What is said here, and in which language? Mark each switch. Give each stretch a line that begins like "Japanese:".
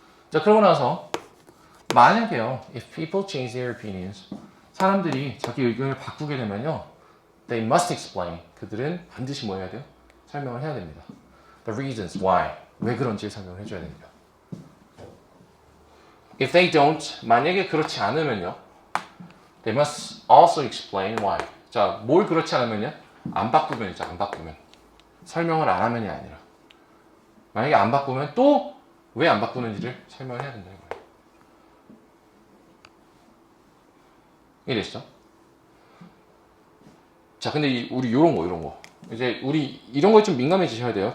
Korean: 자, 그러고 나서 만약에요,
English: if people change their opinions,
Korean: 사람들이 자기 의견을 바꾸게 되면요,
English: they must explain.
Korean: 그들은 반드시 뭐 해야 돼요? 설명을 해야 됩니다.
English: The reasons why.
Korean: 왜 그런지 설명을 해줘야 됩니다.
English: If they don't,
Korean: 만약에 그렇지 않으면요,
English: they must also explain why.
Korean: 자, 뭘 그렇지 않으면요? 안 바꾸면이죠, 안 바꾸면. 설명을 안 하면이 아니라. 만약에 안 바꾸면 또 왜 안 바꾸는지를 설명을 해야 된다는 거예요. 이해되시죠? 자, 근데 우리 요런 거. 이제 우리 이런 거에 좀 민감해지셔야 돼요.